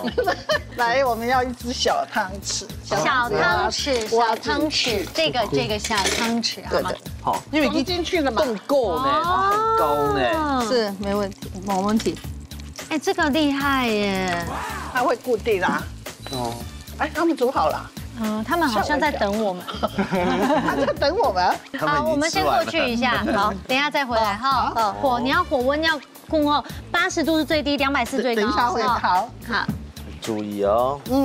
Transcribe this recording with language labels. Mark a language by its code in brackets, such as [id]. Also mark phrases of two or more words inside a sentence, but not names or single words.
[zh] 來，我們要一隻小湯匙。小湯匙，這個小湯匙，好嗎？好，因為已經進去了嘛，更夠呢，很高呢。是，沒問題，冇問題。哎，這個厲害耶！它會固定啦。哦。哎，他們煮好了。他們好像在等我們。他在等我們。好，我們先過去一下，好，等一下再回來哈。火，你要火溫要控哦，80度是最低，240最高。等一下會好。好。注意哦。